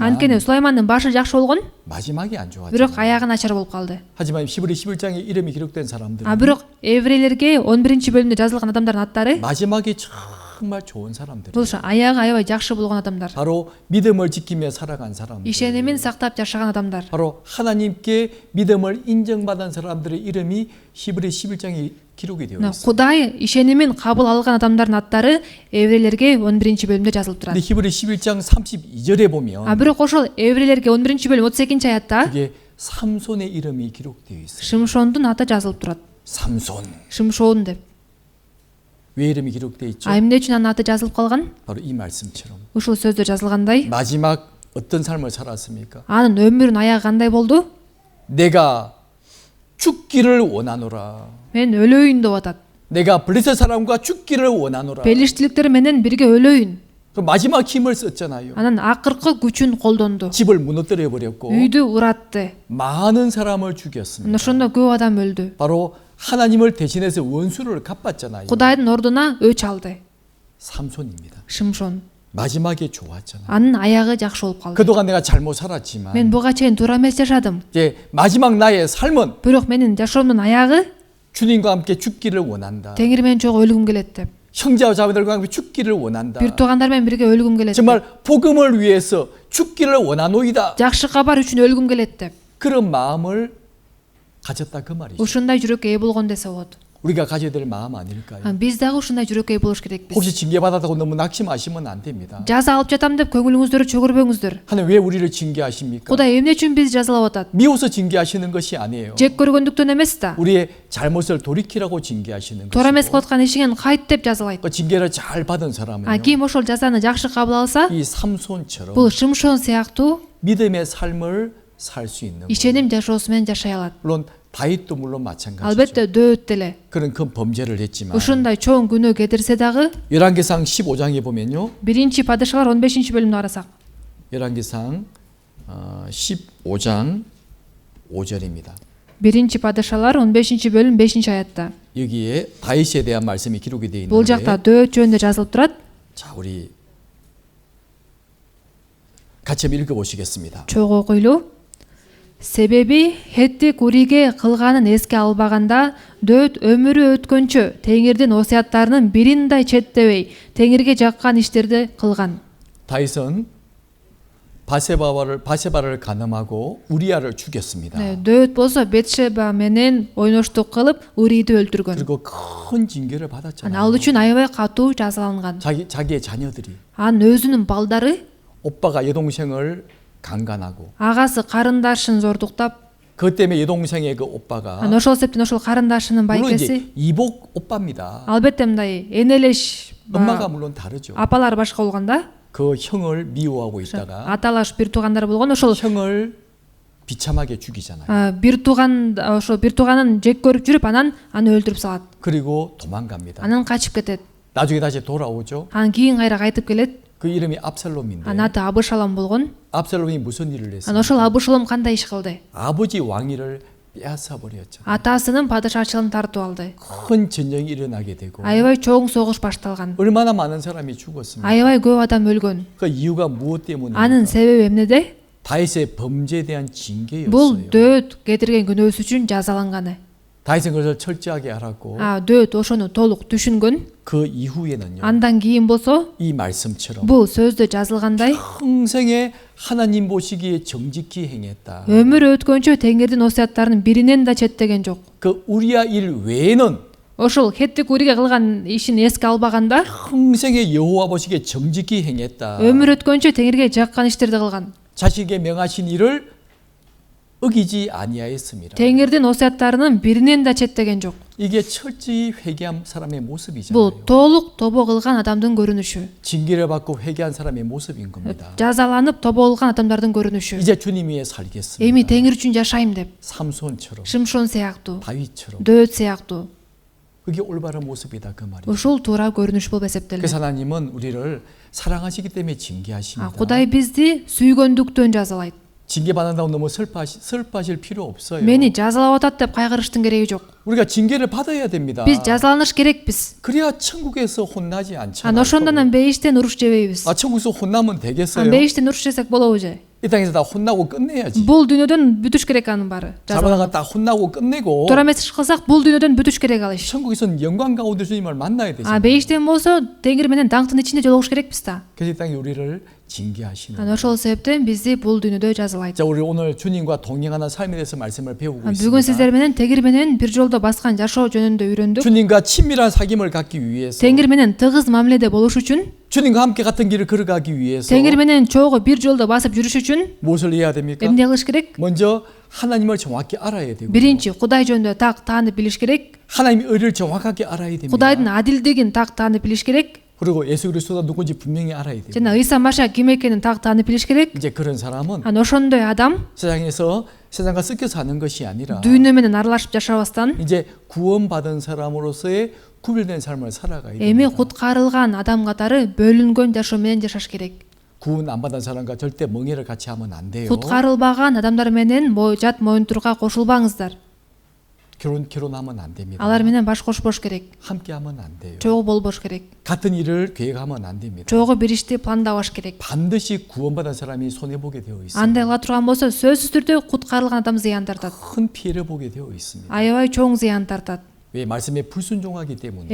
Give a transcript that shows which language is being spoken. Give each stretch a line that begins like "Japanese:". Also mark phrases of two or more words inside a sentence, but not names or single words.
Kyrgyz: Анткени Сулаймандын башы жакшы болгон,
Korean: 마지막이 안 좋았죠.
Kyrgyz: бирок аягы начар болуп калды.
Korean: 하지만 히브리 11장에 이름이 기록된 사람들은
Kyrgyz: Бирок еврейлерге 11 бөлүмдө жазылган адамдардын аттары
Korean: 마지막이 정말 좋은 사람들.
Kyrgyz: бул аягы аябай жакшы болгон адамдар.
Korean: 바로 믿음을 지키며 살아간 사람들.
Kyrgyz: Ишенимин сактап жашаган адамдар.
Korean: 바로 하나님께 믿음을 인정받은 사람들의 이름이 히브리 11장에 기록이 되어 있어요.
Kyrgyz: Кудай ишенимин кабыл алган адамдардын аттары еврейлерге 11 бөлүмдө жазылып турат.
Korean: 근데 히브리 11장 32절에 보면
Kyrgyz: Бирок ошол еврейлерге 11 бөлүм 32 аятта
Korean: 그게 삼손의 이름이 기록되어 있어요.
Kyrgyz: Шимшондун аты жазылып турат.
Korean: 삼손.
Kyrgyz: Шимшон деп.
Korean: 왜 이름이 기록되어 있죠?
Kyrgyz: Эмне үчүн анын аты жазылып калган?
Korean: 바로 이 말씀처럼
Kyrgyz: Ушул сөздө жазылгандай,
Korean: 마지막 어떤 삶을 살았습니까?
Kyrgyz: анын өмүрүнүн аягы кандай болду?
Korean: 내가 죽기를 원하노라.
Kyrgyz: Мен өлөйүн деп атат.
Korean: 내가 블레셋 사람과 죽기를 원하노라.
Kyrgyz: Белиштиликтер менен бирге өлөйүн.
Korean: 그 마지막 힘을 썼잖아요.
Kyrgyz: Анын акыркы күчүн колдонду.
Korean: 집을 무너뜨려 버렸고
Kyrgyz: Үйдү уратты.
Korean: 많은 사람을 죽였습니다.
Kyrgyz: Ошондо көп адам өлдү.
Korean: 바로 하나님을 대신해서 원수를 갚았잖아요.
Kyrgyz: Кудайдын ордуна өч алды.
Korean: 삼손입니다.
Kyrgyz: Шимшон.
Korean: 마지막에 좋았잖아요.
Kyrgyz: Анын аягы жакшы болуп калды.
Korean: 그동안 내가 잘못 살았지만
Kyrgyz: Мен буга чейин туура эмес жашадым.
Korean: 이제 마지막 나의 삶은
Kyrgyz: Бирок менин жашоомдун аягы
Korean: 주님과 함께 죽기를 원한다.
Kyrgyz: Теңир менен чогуу өлгүм келет деп.
Korean: 형제와 자매들과 함께 죽기를 원한다.
Kyrgyz: Бир туугандар менен бирге өлгүм келет.
Korean: 정말 복음을 위해서 죽기를 원하노이다.
Kyrgyz: Жакшы кабар үчүн өлгүм келет деп.
Korean: 그런 마음을 가졌다 그 말이죠.
Kyrgyz: Ушундай жүрөккө ээ болгон десе болот.
Korean: 우리가 가져야 될 마음 아닐까요?
Kyrgyz: Биз дагы ушундай жүрөккө ээ болуш керекпиз.
Korean: 혹시 징계받았다고 너무 낙심하시면 안 됩니다.
Kyrgyz: Жаза алып жатам деп көңүлүңүздөрү чөгөрбөңүздөр.
Korean: 하나님 왜 우리를 징계하십니까?
Kyrgyz: Кудай эмне үчүн бизди жазалап атат?
Korean: 미워서 징계하시는 것이 아니에요.
Kyrgyz: Жек көргөндүктөн эмес да.
Korean: 우리의 잘못을 돌이키라고 징계하시는
Kyrgyz: Туура эмес
Korean: 것이고
Kyrgyz: кылып аткан ишиңен кайт деп жазалайт.
Korean: 그 징계를 잘 받은 사람은요.
Kyrgyz: Ким ошол жазаны жакшы кабыл алса,
Korean: 이 삼손처럼
Kyrgyz: бул Шимшон сыяктуу
Korean: 믿음의 삶을 살 수 있는 거예요.
Kyrgyz: ишеним жашоосу менен жашай алат.
Korean: 물론 다윗도 물론 마찬가지죠.
Kyrgyz: Албетте дөөт деле.
Korean: 그런 큰 범죄를 했지만
Kyrgyz: Ушундай чоң күнөө кетирсе дагы
Korean: 열왕기상 15장에 보면요.
Kyrgyz: 1 падышалар 15 бөлүмдү карасак.
Korean: 열왕기상 15장 5절입니다.
Kyrgyz: 1 падышалар 15 бөлүм 5 аятта.
Korean: 여기에 다윗에 대한 말씀이 기록이 되어
Kyrgyz: Бул жакта
Korean: 있는데
Kyrgyz: дөөт жөнүндө жазылып турат.
Korean: 자, 우리 같이 한번 읽어 보시겠습니다.
Kyrgyz: Чогуу окуйлу. Себеби Хеттик Уриге кылганын эске албаганда дөөт өмүрү өткөнчө Теңирдин осуяттарынын бирин да четтебей Теңирге жаккан иштерди кылган.
Korean: 다윗은 바세바를 간음하고 우리아를 죽였습니다.
Kyrgyz: дөөт болсо Бетшеба менен ойноштук кылып Уриди өлтүргөн.
Korean: 그리고 큰 징계를 받았잖아요.
Kyrgyz: Ал үчүн аябай катуу жазаланган.
Korean: 자기의 자녀들이
Kyrgyz: Анын өзүнүн балдары
Korean: 오빠가 여동생을 강간하고
Kyrgyz: агасы карындашын зордуктап,
Korean: 그것 때문에 여동생의 그 오빠가
Kyrgyz: ошол себептен ошол карындашынын
Korean: 물론
Kyrgyz: байкеси
Korean: 이제 이복 오빠입니다.
Kyrgyz: албетте мындай энелеш
Korean: 엄마가 물론 다르죠.
Kyrgyz: апалары башка болгонда
Korean: 그 형을 미워하고 있다가
Kyrgyz: аталаш бир туугандар болгон, ошол
Korean: 형을 비참하게 죽이잖아요.
Kyrgyz: бир тууганын жек көрүп жүрүп анан аны өлтүрүп салат.
Korean: 그리고 도망갑니다.
Kyrgyz: Анан качып кетет.
Korean: 나중에 다시 돌아오죠.
Kyrgyz: Анан кийин кайра кайтып келет.
Korean: 그 이름이 압살롬인데
Kyrgyz: Анын аты Абышалом болгон.
Korean: 압살롬이 무슨 일을 했어요?
Kyrgyz: Анан ошол Абышалом кандай иш кылды?
Korean: 아버지 왕위를 빼앗아 버렸죠.
Kyrgyz: Атасынын падышачылыгын тартып алды.
Korean: 큰 전쟁이 일어나게 되고
Kyrgyz: Аябай чоң согуш башталган.
Korean: 얼마나 많은 사람이 죽었습니까?
Kyrgyz: Аябай көп адам өлгөн.
Korean: 그 이유가 무엇 때문입니까?
Kyrgyz: Анын себеби эмнеде?
Korean: 다윗의 범죄에 대한
Kyrgyz: Бул
Korean: 징계였어요.
Kyrgyz: дөөт кетирген күнөөсү үчүн жазаланганы.
Korean: 다윗은 그것을 철저하게 알았고
Kyrgyz: дөөт ошону толук түшүнгөн.
Korean: 그 이후에는요.
Kyrgyz: Андан кийин болсо
Korean: 이 말씀처럼
Kyrgyz: бул сөздө жазылгандай
Korean: 평생에 하나님 보시기에 정직히 행했다.
Kyrgyz: өмүрү өткөнчө Теңирдин осуяттарынын биринен да четтеген жок.
Korean: 그 우리아 일 외에는
Kyrgyz: Ошол Хеттик Уриге кылган ишин эске албаганда
Korean: 평생에 여호와 보시기에 정직히 행했다.
Kyrgyz: өмүр өткөнчө Теңирге жаккан иштерди кылган.
Korean: 자신에게 명하신 일을 어기지 아니하였습니다.
Kyrgyz: Теңирдин осуяттарынын биринен да четтеген жок.
Korean: 이게 철저히 회개한 사람의
Kyrgyz: Бул
Korean: 모습이잖아요.
Kyrgyz: толук тобо кылган адамдын көрүнүшү.
Korean: 징계를 받고 회개한 사람의 모습인 겁니다.
Kyrgyz: жазаланып тобо кылган адамдардын көрүнүшү.
Korean: 이제 주님 위해 살겠습니다.
Kyrgyz: Эми Теңир үчүн жашайм деп.
Korean: 삼손처럼
Kyrgyz: Шимшон сыяктуу,
Korean: 다윗처럼
Kyrgyz: дөөт сыяктуу.
Korean: 그게 올바른 모습이다 그 말이에요.
Kyrgyz: Ушул туура көрүнүш болуп эсептелет.
Korean: 그래서 하나님은 우리를 사랑하시기 때문에 징계하십니다.
Kyrgyz: Кудай бизди сүйгөндүктөн жазалайт.
Korean: 징계받는다고 너무 슬퍼하실 필요 없어요.
Kyrgyz: мени жазалап атат деп кайгырыштын кереги жок.
Korean: 우리가 징계를 받아야 됩니다.
Kyrgyz: Биз жазаланыш керекпиз.
Korean: 그래야 천국에서 혼나지 않잖아요.
Kyrgyz: Аны ошондон бейиштен уруш жебейбиз.
Korean: 천국에서 혼나면 되겠어요?
Kyrgyz: бейиштен уруш жесек болобу же?
Korean: 이 땅에서 다 혼나고 끝내야지.
Kyrgyz: Бул дүйнөдөн бүтүш керек анын баары.
Korean: 잘못하다가 다 혼나고 끝내고
Kyrgyz: туура эмес иш кылсак бул дүйнөдөн бүтүш керек ал иш.
Korean: 천국에서는 영광 가운데 주님을 만나야 되잖아요.
Kyrgyz: бейиштен болсо теңир менен даңктын ичинде жолугуш керекпиз да.
Korean: 그래서 이 땅에 우리를 징계하시는.
Kyrgyz: ошол себептен бизди бул дүйнөдө жазалайт.
Korean: 자, 우리 오늘 주님과 동행하는 삶에 대해서 말씀을 배우고
Kyrgyz: бүгүн
Korean: 있습니다.
Kyrgyz: сиздер менен теңир менен бир жолдо баскан жашоо жөнүндө үйрөндүк.
Korean: 주님과 친밀한 사귐을 갖기 위해서
Kyrgyz: теңир менен тыгыз мамиледе болуш үчүн,
Korean: 주님과 함께 같은 길을 걸어가기 위해서
Kyrgyz: теңир менен чогуу бир жолдо басып жүрүш үчүн
Korean: 무엇을 해야 됩니까?
Kyrgyz: эмне кылыш керек?
Korean: 먼저 하나님을 정확히 알아야 되고
Kyrgyz: биринчи Кудай жөнүндө так таанып билиш керек.
Korean: 하나님의 의를 정확하게 알아야 됩니다.
Kyrgyz: Кудайдын адилдигин так таанып билиш керек.
Korean: 그리고 예수 그리스도가 누군지 분명히 알아야 돼요.
Kyrgyz: жана Ыйса Машиах ким экенин так таанып билиш керек.
Korean: 이제 그런 사람은
Kyrgyz: ошондой адам
Korean: 세상에서 세상과 섞여 사는 것이 아니라
Kyrgyz: дүйнө менен аралашып жашабастан
Korean: 이제 구원받은 사람으로서의 구별된 삶을 살아가야
Kyrgyz: эми
Korean: 됩니다.
Kyrgyz: куткарылган адам катары бөлүнгөн жашоо менен жашаш керек.
Korean: 구원 안 받은 사람과 절대 멍해를 같이 하면 안 돼요.
Kyrgyz: куткарылбаган адамдар менен жат моюнтурга кошулбаңыздар.
Korean: 결혼하면 안 됩니다.
Kyrgyz: алар менен баш кошпош керек.
Korean: 함께 하면 안 돼요.
Kyrgyz: чогуу болбош керек.
Korean: 같은 일을 계획하면 안 됩니다.
Kyrgyz: чогуу бир ишти пландабаш керек.
Korean: 반드시 구원받은 사람이 손해 보게 되어 있습니다.
Kyrgyz: андай кыла турган болсо сөзсүз түрдө куткарылган адам зыян тартат.
Korean: 큰 피해를 보게 되어 있습니다.
Kyrgyz: аябай чоң зыян тартат.
Korean: 왜 말씀에 불순종하기 때문에